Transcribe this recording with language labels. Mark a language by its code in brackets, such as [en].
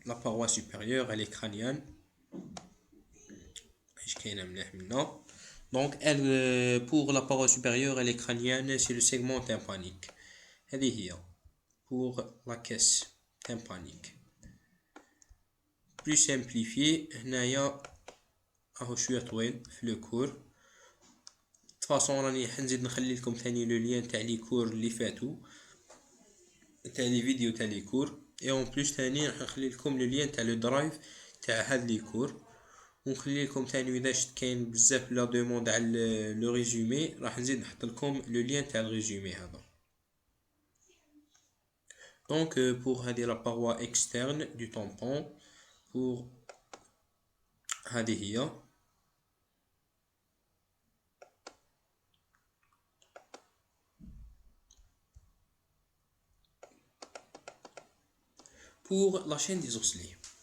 [fr] La paroi supérieure, elle est crânienne. Donc pour la paroi supérieure, elle est crânienne, c'est le segment tympanique. [ar] هذه هي [fr] pour la caisse tympanique. Plus simplifié, [ar] هنايا راهو شويه طويل في لو كور. [fr] de toute façon [ar] راني حنزيد نخلي لكم ثاني لو لين تاع لي كور اللي فاتوا تاع لي فيديو تاع لي كور اي اون بليس ثاني راح نخلي لكم لو لين تاع لو درايف تاع هاد لي كور ونخلي لكم ثاني اذا شفت كاين بزاف لا دوموند على لو ريزومي راح نزيد نحط لكم لو لين تاع الريزومي هذا. [fr] Donc pour la paroi externe du tampon, pour [ar] هذه [fr] pour la chaîne des osselets.